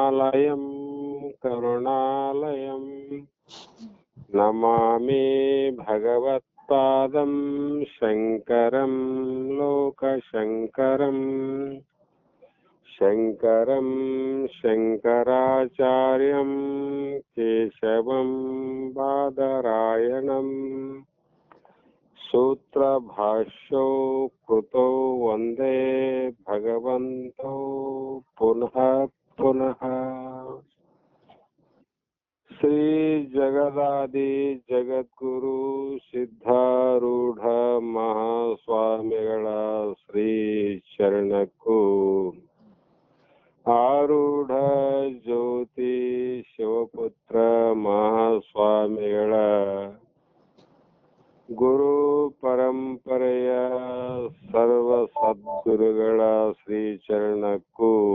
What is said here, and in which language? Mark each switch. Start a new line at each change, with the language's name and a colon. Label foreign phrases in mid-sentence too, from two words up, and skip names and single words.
Sanskrit: करुणालयं करुणालयं नमामि भगवत्पादं शङ्करं लोकशङ्करम् शङ्करं शङ्कराचार्यं केशवं बादरायणम् सूत्रभाष्यो कृतो वन्दे भगवन्तौ पुनः पुनः। श्री जगदादि जगद्गुरु
Kannada: ಸಿದ್ಧಾರೂಢ ಮಹಾಸ್ವಾಮಿಗಳ ಶ್ರೀ ಚರಣಕ್ಕೂ ಆರೂಢ ಜ್ಯೋತಿ ಶಿವಪುತ್ರ ಮಹಾಸ್ವಾಮಿಗಳ ಗುರು ಪರಂಪರೆಯ ಸರ್ವ ಸದ್ಗುರುಗಳ ಶ್ರೀ ಚರಣಕ್ಕೂ